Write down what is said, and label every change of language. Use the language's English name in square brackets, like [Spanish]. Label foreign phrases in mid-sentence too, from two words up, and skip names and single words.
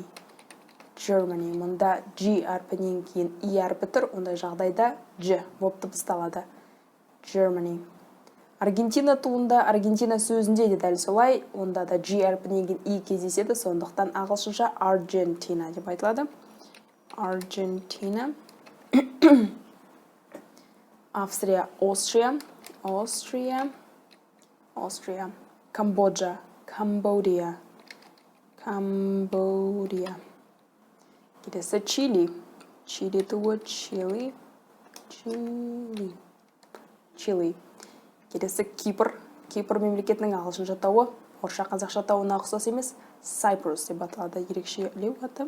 [Kazakh] Мұнда G әрпінен кейін I әрпі тұр, ондай жағдайда G болып дыбысталады. Germany. Аргентина туында, Аргентина сөзінде де дәл солай, онда да G әрпінен кейін I кездеседі, сондықтан ағылшынша Argentina деп айтылады. Argentina. Австрия, Austria. Cambodia. Келесі Чили туы Чили. Келесі Кипр мемлекетінің ағылшынша атауы, орысша қазақша атауына ұқсас емес, Cyprus деп аталады, ерекшелеу аты.